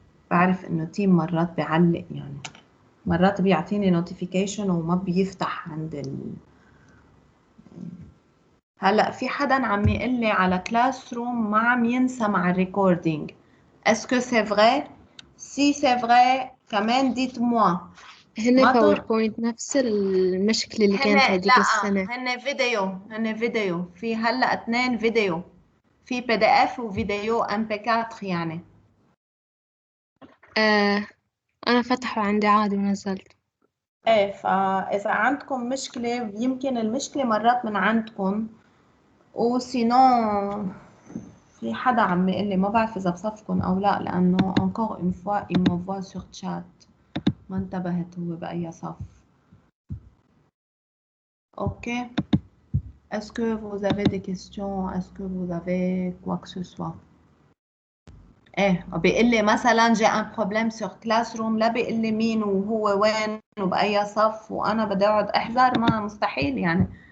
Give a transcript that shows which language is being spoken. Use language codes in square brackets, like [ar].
[ar] بعرف إنه تيم مرات بيعلق يعني مرات بيعطيني notification وما بيفتح عند هلا في حدا عم يقول لي على كلاس روم ما عم ينسى مع الريكوردينج. [fr] Est-ce que c'est vrai? Si c'est vrai, كمان dites-moi. [ar] هن باوربوينت نفس المشكلة اللي كانت هذيك السنة. هن فيديو في هلا 2 فيديو في PDF وفيديو MP4 يعني. أنا فتحه عندي عادي ونزلت. ايه فإذا عندكم مشكلة يمكن المشكلة مرات من عندكم وسينو في حدا عم يقول لي ما بعرف إذا بصفكم أو لا لأنه encore une fois il m'envoie sur chat ما انتبهت هو بأي صف. Ok. [fr] Est-ce que vous avez des questions? Est-ce que vous avez quoi que ce soit? [ar] ايه بيقول لي مثلا جاء ان بروبليم سور كلاس روم لا بيقول لي مين وهو وين وبأي صف وانا بدي اقعد احذر ما مستحيل يعني.